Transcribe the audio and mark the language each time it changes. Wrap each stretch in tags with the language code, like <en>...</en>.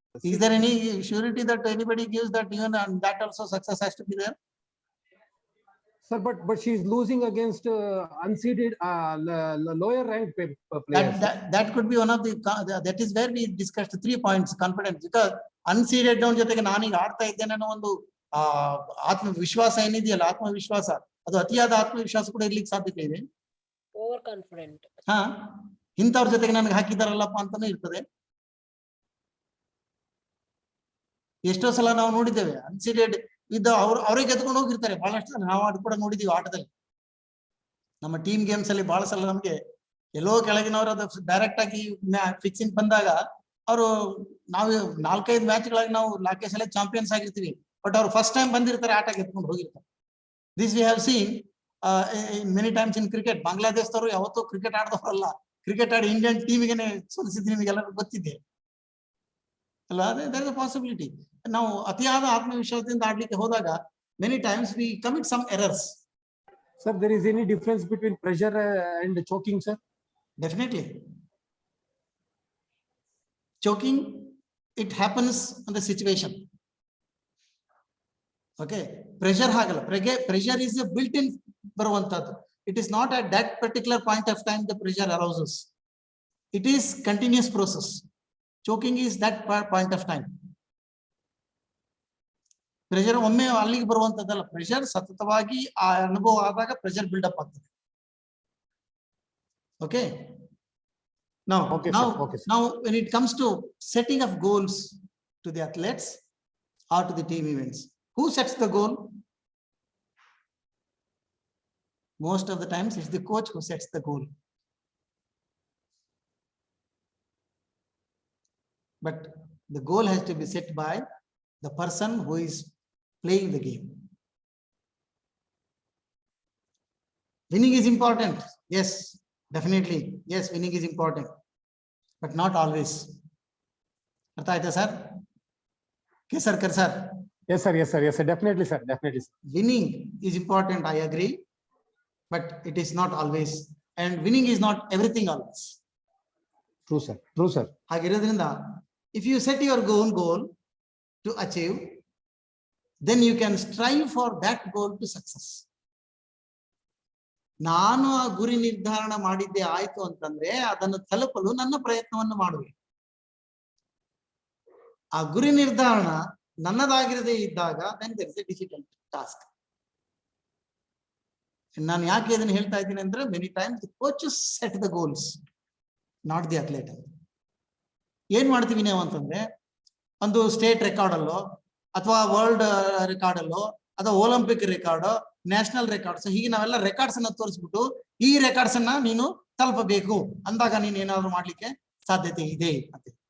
<en>Is there any surety that anybody gives that even that also success has to be there? Sir, but she is losing against unseeded lower ranked players. That could be one of the, that is where we discussed 3 points confidence. Because unseeded down</en> <kn>ಜೊತೆಗೆ ನಾನೀಗ ಆಡ್ತಾ ಇದ್ದೇನೆ ಅನ್ನೋ ಒಂದು ಆತ್ಮವಿಶ್ವಾಸ ಏನಿದೆಯಲ್ಲ, ಆತ್ಮವಿಶ್ವಾಸ, ಅದು ಅತಿಯಾದ ಆತ್ಮವಿಶ್ವಾಸ ಕೂಡ ಇರ್ಲಿಕ್ಕೆ ಸಾಧ್ಯತೆ ಇದೆ.</kn> <en>Over confident.</en> <kn>ಇಂಥವ್ರ ಜೊತೆಗೆ ನನಗೆ ಹಾಕಿದಾರಲ್ಲಪ್ಪ ಅಂತಾನು ಇರ್ತದೆ. ಎಷ್ಟೋ ಸಲ ನಾವು ನೋಡಿದ್ದೇವೆ ಅನ್ಸೀಡೆಡ್ ಇದ್ದ ಅವರೇ ಗೆದ್ಕೊಂಡು ಹೋಗಿರ್ತಾರೆ. ಬಹಳಷ್ಟು ನಾವು ಅದು ಕೂಡ ನೋಡಿದೀವಿ ಆಟದಲ್ಲಿ. ನಮ್ಮ ಟೀಮ್ ಗೇಮ್ಸ್ ಅಲ್ಲಿ ಬಹಳ ಸಲ ನಮ್ಗೆ ಎಲ್ಲೋ ಕೆಳಗಿನವರು ಅದು ಡೈರೆಕ್ಟ್ ಆಗಿ ಫಿಕ್ಸಿಂಗ್ ಬಂದಾಗ ಅವರು ನಾವು 4-5 ಮ್ಯಾಚ್ಗಳಾಗಿ ನಾವು 4 ಸಲ ಚಾಂಪಿಯನ್ಸ್ ಆಗಿರ್ತೀವಿ, ಬಟ್ ಅವ್ರು ಫಸ್ಟ್ ಟೈಮ್ ಬಂದಿರ್ತಾರೆ, ಆಟ ಗೆದ್ಕೊಂಡು ಹೋಗಿರ್ತಾರೆ.</kn> <en>This we have seen many times in cricket.</en> <kn>ಬಾಂಗ್ಲಾದೇಶದವರು ಯಾವತ್ತೂ ಕ್ರಿಕೆಟ್ ಆಡದವರಲ್ಲ, ಕ್ರಿಕೆಟ್ ಆಡಿ ಇಂಡಿಯನ್ ಟೀಮಿಗೆ ಸೋಲಿಸಿದ್ದು ನಿಮಗೆಲ್ಲರೂ ಗೊತ್ತಿದೆ ಅಲ್ಲ.</kn> <en>There is a possibility.</en> <kn>ನಾವು ಅತಿಯಾದ ಆತ್ಮವಿಶ್ವಾಸದಿಂದ ಆಡ್ಲಿಕ್ಕೆ ಹೋದಾಗ</kn> <en>Many times we commit some errors. Sir, there is any difference between pressure and choking, sir? Definitely. Choking, it happens on the situation. Okay, pressure</en> <kn>hagala.</kn> <en>Pressure is a built-in</en> <kn>baruvanthadu.</kn> <en>It is not at that particular point of time the pressure arises. It is continuous process. Choking is that point of time.</en> <kn>Pressure ಒಮ್ಮೆ ಅಲ್ಲಿಗೆ ಬರುವಂತದ್ದಲ್ಲ. Pressure ಸತತವಾಗಿ ಆ ಅನುಭವ ಆದಾಗ pressure build up ಆಗ್ತದೆ.</kn> <en>Okay. Now, now when it comes to setting of goals to the athletes or to the team events, who sets the goal? Most of the times it's the coach who sets the goal. But the goal has to be set by the person who is playing the game. Winning is important. Yes, definitely. Yes, winning is important, but not always.</en> <kn>Artha aita sir? Kesar kar sir?</kn> <en>Yes sir, yes sir, yes sir, definitely sir, definitely sir. Winning is important, I agree, but it is not always, and winning is not everything always. True sir, true sir.</en> <kn>Hagirodrinda,</kn> <en>if you set your own goal to achieve, then you can strive for that goal to success.</en> <kn>ನಾನು ಆ ಗುರಿ ನಿರ್ಧಾರಣ ಮಾಡಿದ್ದೆ ಆಯ್ತು ಅಂತಂದ್ರೆ ಅದನ್ನು ತಲುಪಲು ನನ್ನ ಪ್ರಯತ್ನವನ್ನು ಮಾಡುವೆ. ಆ ಗುರಿ ನಿರ್ಧಾರಣ ನನ್ನದಾಗಿರದೇ ಇದ್ದಾಗ</kn> <en>then there is a difficult task.</en> <kn>ನಾನು ಯಾಕೆ ಇದನ್ನು ಹೇಳ್ತಾ ಇದ್ದೀನಿ ಅಂದ್ರೆ</kn> <en>many times the coaches set the goals, not the athlete.</en> <kn>ಏನ್ ಮಾಡ್ತೀವಿ ನಾವು ಅಂತಂದ್ರೆ ಒಂದು ಸ್ಟೇಟ್ ರೆಕಾರ್ಡ್ ಅಲ್ಲೋ ಅಥವಾ ವರ್ಲ್ಡ್ ರೆಕಾರ್ಡ್ ಅಲ್ಲೋ ಅಥವಾ ಒಲಿಂಪಿಕ್ ರೆಕಾರ್ಡ್, ನ್ಯಾಷನಲ್ ರೆಕಾರ್ಡ್ಸ್, ಹೀಗೆ ನಾವೆಲ್ಲ ರೆಕಾರ್ಡ್ಸ್ ಅನ್ನ ತೋರಿಸ್ಬಿಟ್ಟು ಈ ರೆಕಾರ್ಡ್ಸ್ ಅನ್ನ ನೀನು ತಲುಪಬೇಕು ಅಂದಾಗ ನೀನು ಏನಾದ್ರು ಮಾಡ್ಲಿಕ್ಕೆ ಸಾಧ್ಯತೆ ಇದೆ ಅಂತ.</kn>